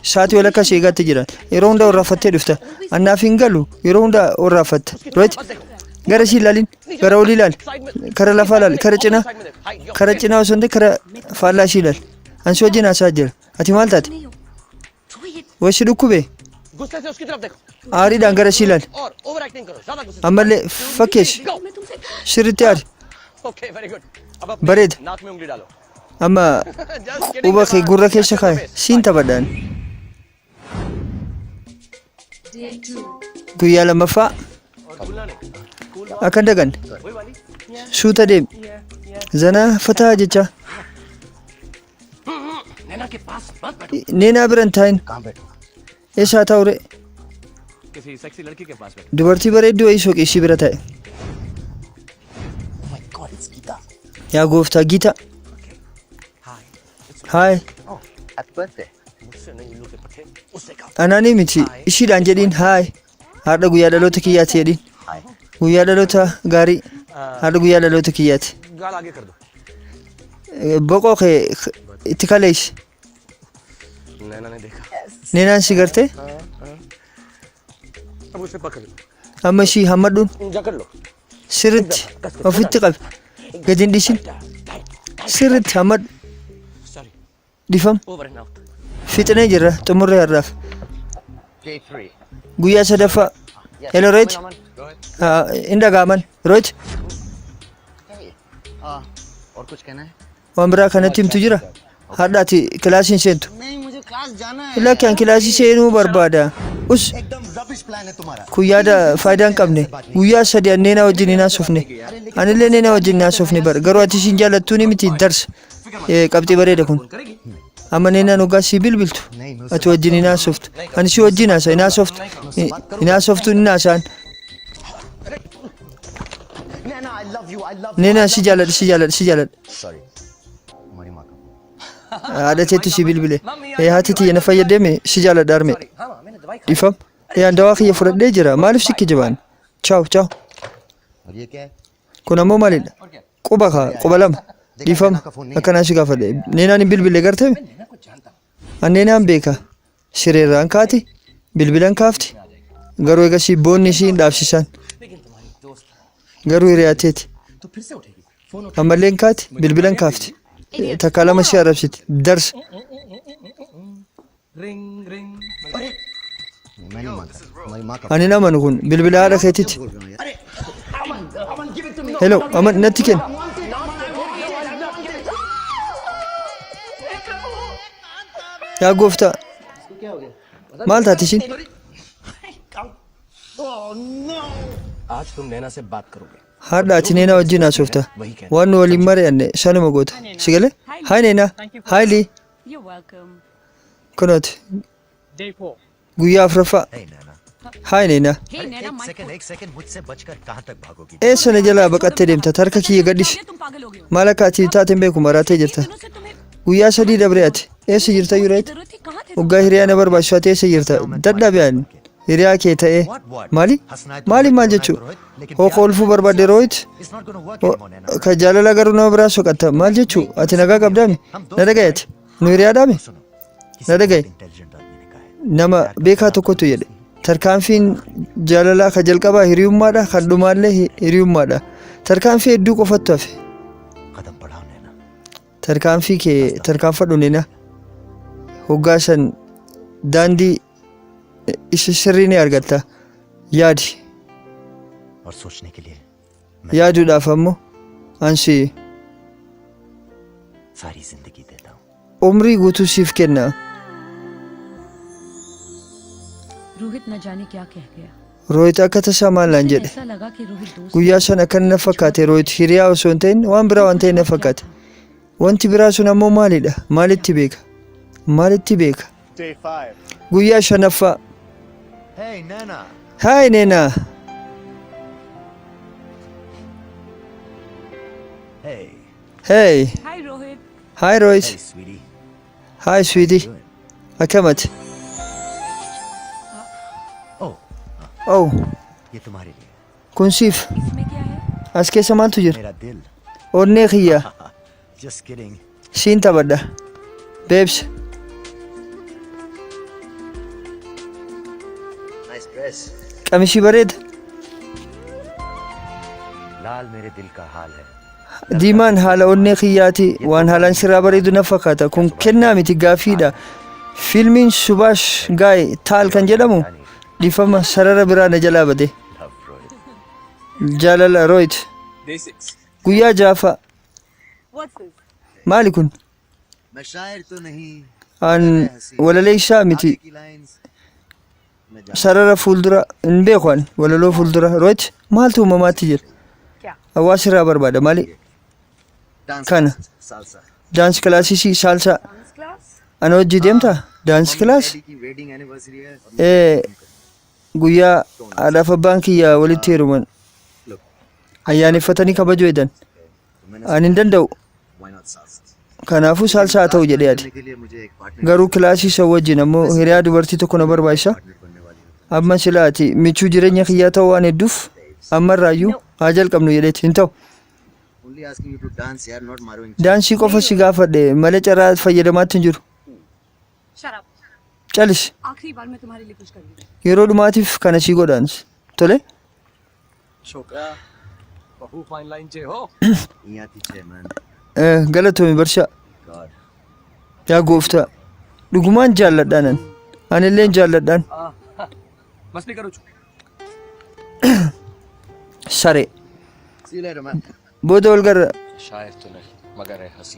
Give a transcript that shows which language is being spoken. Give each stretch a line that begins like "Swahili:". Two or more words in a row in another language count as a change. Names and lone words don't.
Oromo: Sa'aatii walakkaa ishee eegaatti jiran. Yeroo hunda warraaffattee dhufta. Annaaf hin galu yeroo hunda warraaffatta. Rohit gara si ilaalin gara oli ilaal kara lafa ilaal kara cinaa osoo hin ta'e kara faallaa si ilaal ansi wajjin haasaa jira ati maal taate wasi dhukkube
Hindi: गुस्से से उसकी तरफ देखो
Oromo: aariidhaan gara si ilaal
Hindi: और
English: over acting
Hindi: करो ज्यादा गुस्से
Oromo: ammallee fakkeessi sirriitti aari
English: okay very good अब
Oromo: bareeda
Hindi: नाक में उंगली डालो
Oromo: amma
English: just kidding
Oromo: quba kee gurra keessa kaaye siin taphadhaan guyyaa lammaffaa akka hin daganne suuta deemi zanaa fataa jecha
Hindi: नैना के पास मत बैठो
Oromo: neenaa biran taayin
Hindi: कहाँ बैठूंगा
Oromo: eessaa ta'ure
Hindi: किसी सेक्सी लड़की के पास बैठो
Oromo: dubartii bareedduu wayii sooqee ishii bira taa'e
English: my god it's Geeta
Oromo: yaa gooftaa giita haay
English: happy birthday
Hindi: मुझसे नहीं उल्लू के पट्टे उससे कहो
Oromo: anaanii miti ishiidhaan jedhiin haay haadha guyyaa dhaloota kiyyaati jedhiin
English: हाय
Oromo: guyyaa dhaloota gaarii haadha guyyaa dhaloota kiyyaati
Hindi: गाल आगे कर दो
Oromo: boqoo kee itti kaleessi
Hindi: नैना ने देखा
Oromo: neenaan si gartee
Hindi: अब उसे पकड़ लो
Oromo: amma ishii hammadhuun
Hindi: जकड़ लो
Oromo: sirritti ofitti qabe gadi hin dhiisin sirritti hammadhu
English: सॉरी
Oromo: dhifam
English: over and out
Oromo: fixinee jirra xumurree har'aaf
English: day 3
Oromo: guyyaa sadaffaa hello rohit hin dhagaaman rohit
Hindi: और कुछ कहना है
Oromo: waan biraa kanatti himtu jira hadhaati kilaasiin seentu
Hindi: नहीं मुझे क्लास जाना है
Oromo: lakkeen kilaasii seenuu barbaada us
Hindi: एकदम
English: rubbish plan
Hindi: है तुम्हारा
Oromo: kun yaada faayidaa hin qabne guyyaa sadii anneenaa wajjin hin haasofne anillee neenaa wajjin hin haasofne bara garuu ati siin jaallattuuni miti darsa qabxii bareeda kun amma neenaan hoggaa sii bilbiltu ati wajjin hin haasoftu ani si wajjin haasa hin haasoftu hin haasoftu hin haasaan
English: Naina I love you
Oromo: neenaan si jaalladha
Hindi: सॉरी हमारी माँ का
Oromo: haadha teetu si bilbile haati tiyya na fayyadame si jaalladha arme dhifam dawaa kiyya fudhadhee jira maaliif sikki jibaan chaaw chaaw
Hindi: और ये क्या है
Oromo: kun ammoo maalidha quba lama dhifam akkanaa si gaafadhe neenaan hin bilbile gartee anneenaan beeka sireerraan kaati bilbilan kaafti garuu egasii boonni ishii hin dhaabsisan garuu hiriyaateeti ammallee hin kaati bilbilan kaafti takkaa lama si arrabsiti darsa
English: ring ring
Hindi: मैं नहीं मानता हमारी माँ का
Oromo: ani namanu kun bilbila haadha keetiiti hello aman natti kenn yaa gooftaa maal taati ishiin
Hindi: आज तुम नैना से बात करोगे
Oromo: haadha ati neenaa wajjin haasofta waan nu waliin mari'anne sanuma goota si galee haay neenaa haay lii
English: You're welcome.
Oromo: kunooti
English: day 4
Oromo: guyyaa afuraffaa
Hindi: नहीं नैना
Oromo: haay neenaa
English: Hey, Naina, my
Hindi: एक सेकंड मुझसे बचकर कहाँ तक भागोगी
Oromo: eessa na jalaa baqattee deemta harka kiyya gadhisi
Hindi: तुम पागल हो गए हो।
Oromo: maal akka ati taateen beeku maraatee jirta
Hindi: दिनों से तुम्हें
Oromo: guyyaa sadii dabre ati eessa jirta yureet
Hindi: जरूरत थी कहाँ थे?
Oromo: waggaa hiriyaa na barbaachisu ati eessa jirta dadhabeen hiriyaa kee ta'ee maali maali maal jechuu hoo ulfuu barbaadde rooyit
English: it's not gonna work anymore Naina
Oromo: ka jaalala garuu nama biraa soqatta maal jechuu ati nagaa qabdaami na dhagayeeti nu hiriyaadhaami na dhagaye
Hindi: इंटेलिजेंट आदमी ने कहा है
Oromo: nama beekaa tokkotu jedhe tarkaanfiin jaalalaa ka jalqabaa hiriyummaadha kan dhumaallee hiriyummaadha tarkaanfii hedduu qofattu hafe
Hindi: कदम बढ़ाओ नैना
Oromo: tarkaanfii kee tarkaanfadhu nina hoggaa san daandii isa sirrii ni argatta yaadi
Hindi: और सोचने के लिए
Oromo: yaaduudhaaf ammoo ansi
Hindi: सारी जिंदगी देता हूँ
Oromo: umrii guutuu siif kenna
Hindi: रोहित न जाने क्या कह गया
Oromo: rooyit akka tasaa maal naan jedhe
Hindi: ऐसा लगा कि रोहित दोस्त
Oromo: guyyaa san akkana na fakkaate rooyit hiriyaa osoo hin ta'in waan biraa waan ta'e na fakkaate wanti biraa sun ammoo maalidha maalitti beeka
English: day 5
Oromo: guyyaa shanaffaa
English: hey Naina
Oromo: haay neenaa
English: हे hey hi Rohit
Oromo: haay rooyit
English: hey sweetie
Oromo: haay sweetie akkamati ओह oh
Hindi: ये तुम्हारे लिए
Oromo: kun siif
Hindi: इसमें क्या है?
Oromo: as keessa maaltu jira
Hindi: मेरा दिल
Oromo: onnee kiyya
English: just kidding
Oromo: siin taphadha beebs
English: nice dress
Oromo: qamishii bareeda
Hindi: लाल मेरे दिल का हाल है
Oromo: diimaan haala onnee kiyyaati waan haalaan sirraa bareedu na fakkaata kun kennaa miti gaaffiidha fiilmiin subaash gaay taal kan jedhamu dhiifama sarara biraa na jalaa bade jaalala rooyit guyyaa jaafa maali kun
Hindi: मैं शायर तो नहीं
Oromo: an walaleessaa miti
Hindi: की लाइंस
Oromo: sarara fuuldura hin beeku an walaloo fuuldura rooyit maaltu uumamaatti jira hawaasa irraa barbaada maali
Hindi: डांस
Oromo: kana
Hindi: सालसा
Oromo: daansi kilaasisii saalsaa
English: dance class
Oromo: ana hojii deemta daansi kilaas
Hindi: की
English: wedding anniversary
Hindi: है
Oromo: guyyaa haadhaaf abbaan kiyya walitti heeruman ayyaaneffatanii kabajuu edan ani hin danda'u
English: why not salsa
Oromo: kanaafuu saalsaa haa ta'u jedhee ati
Hindi: के लिए मुझे एक पार्टनर
Oromo: garuu kilaasii isa wajjin ammoo hiriyaa dubartii tokko na barbaachisa
Hindi: बनने वाली है
Oromo: amma silaa ati michuu jireenya kiyyaa ta'uu waan hedduuf ammarraayyuu haa jalqabnu jedheeti hin ta'u
English: only asking you to dance yaar not marrying
Oromo: daansii qofa si gaafadhe malee carraa fayyadamaatti hin jiru
Hindi: शराब
Oromo: calis
Hindi: आखिरी बार मैं तुम्हारे लिए कुछ करूंगी
Oromo: yeroo dhumaatiif kana sii godhaans tole
Gujarati: છોકરા બહુ ફાઇન લાઈન છે હો यहाँ थी छे मैन
Oromo: galatoomi barshaa
English: गॉड
Oromo: yaa gooftaa dhugumaan jaalladhaanan anilleen jaalladhaan
Gujarati: મસ્તી કરું છું
Oromo: saree
English: see you later man
Oromo: booda wal garra
Gujarati: શાયર તો નહીં મગર હે હસીન